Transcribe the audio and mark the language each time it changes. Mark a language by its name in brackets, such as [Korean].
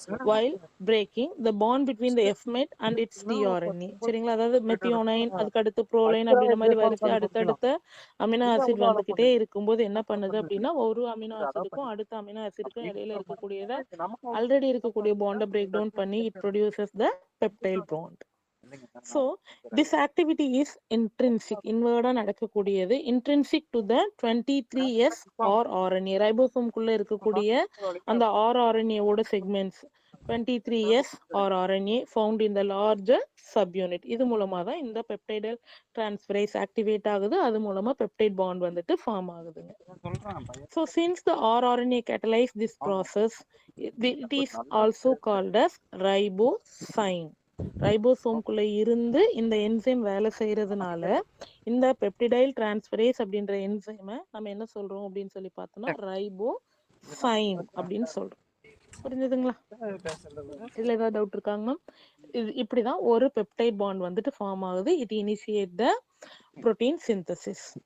[English] While breaking the bond between the F-met and its tRNA. [Tamil] சரிங்களா? அதாவது methionine, அதுக்கு அடுத்து ப்ரோலைன் அப்படின்ற மாதிரி வரிசை அடுத்தடுத்த அமினோ ஆசிட் வந்துகிட்டே இருக்கும்போது என்ன பண்ணுது அப்படின்னா ஒரு அமினோ ஆசிடுக்கும் அடுத்த அமினோ ஆசிடுக்கும் இடையில இருக்கக்கூடியத ஆல்ரெடி இருக்கக்கூடிய பாண்டை பிரேக் டவுன் பண்ணி [English] It produces the peptide bond. So this activity is intrinsic, inward-ஆ [Tamil] நடக்கக்கூடியது, [English] intrinsic to the 23S rRNA. [Tamil] ரைபோசோம்குள்ள இருக்கக்கூடிய அந்த rRNA ஓட segments 23S rRNA [English] found in the larger subunit. [Tamil] இது மூலமா தான் இந்த பெப்டைடல் டிரான்ஸ்ஃபரேஸ் ஆக்டிவேட் ஆகுது. அது மூலமா பெப்டைட் பாண்ட் வந்துட்டு ஃபார்ம் ஆகுதுங்க. [English] So since the rRNA catalyze this process, it is also called as ribosine. [Tamil] ரைபோசோம்குள்ள இருந்து இந்த என்சைம் வேலை செய்யறதுனால இந்த பெப்டிடைல் டிரான்ஸ்ஃபரேஸ் அப்படின்ற என்சைமை நம்ம என்ன சொல்றோம் அப்படின்னு சொல்லி பார்த்தோம்னா ரைபோசைன் அப்படின்னு சொல்றோம். புரிஞ்சுதுங்களா? இதுல ஏதாவது டவுட் இருக்காங்க? இது இப்படிதான் ஒரு பெப்டைட் பாண்ட் வந்துட்டு ஃபார்ம் ஆகுது. [English] It initiate the protein synthesis.